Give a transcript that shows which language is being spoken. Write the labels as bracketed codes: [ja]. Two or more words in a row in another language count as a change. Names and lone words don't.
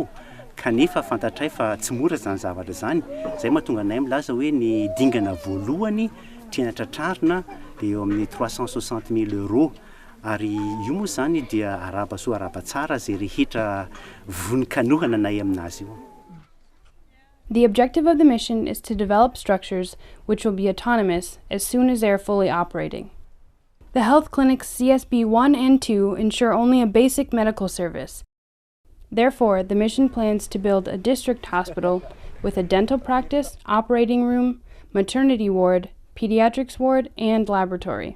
[mg] Kanefa fantatray fa tsy mora zany zavatra zany. Zay mahatonga anay milaza hoe ny dingana voalohany tiana tratrarina dia eo amin'ny 360,000 euros. Ary io moa zany dia araba soa araba tsara zay rehetra vonin-kanohana nay aminazy io. [en] The objective of the mission is to develop structures which will be autonomous as soon as they are fully operating. The health clinics CSB 1 and 2 ensure only a basic medical service. Therefore, the mission plans to build a district hospital with a dental practice, operating room, maternity ward, pediatrics ward, and laboratory.